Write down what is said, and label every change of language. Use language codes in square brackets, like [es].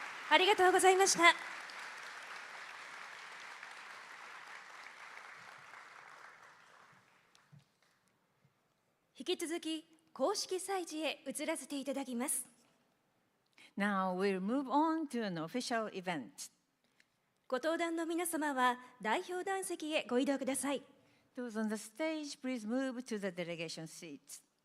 [ja] ありがとうございました。引き続き公式祭事へ移らせていただきます。 [en] Now we'll move on to an official event. [ja] ご登壇の皆様は代表団席へご移動ください。 [en] Those on the stage, please move to the delegation seats.